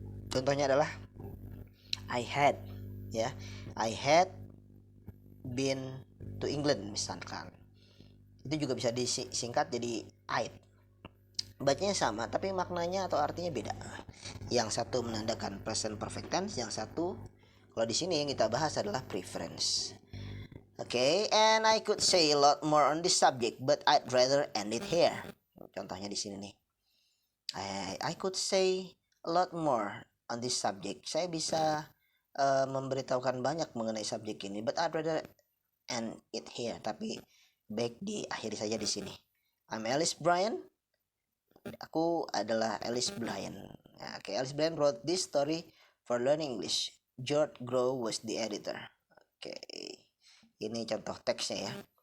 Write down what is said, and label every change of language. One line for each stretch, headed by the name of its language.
Indonesian: Contohnya adalah I had, ya.
English: I had been to England misalkan.
Indonesian: Itu juga bisa disingkat jadi I'd. Bacanya sama tapi maknanya atau artinya beda. Yang satu menandakan present perfect tense, yang satu kalau di sini yang kita bahas adalah preference.
English: Okay, and I could say a lot more on this subject, but I'd rather end it here. Contohnya di sini nih. I could say a lot more on this subject.
Indonesian: Saya bisa memberitahukan banyak mengenai subjek ini, but I'd rather end it here. Tapi baik diakhiri saja di sini. I'm Alice Bryan. Aku adalah Alice Bryan.
English: Okay, Alice Bryan wrote this story for learning English. George Grow was the editor.
Indonesian: Okay, ini contoh teksnya ya.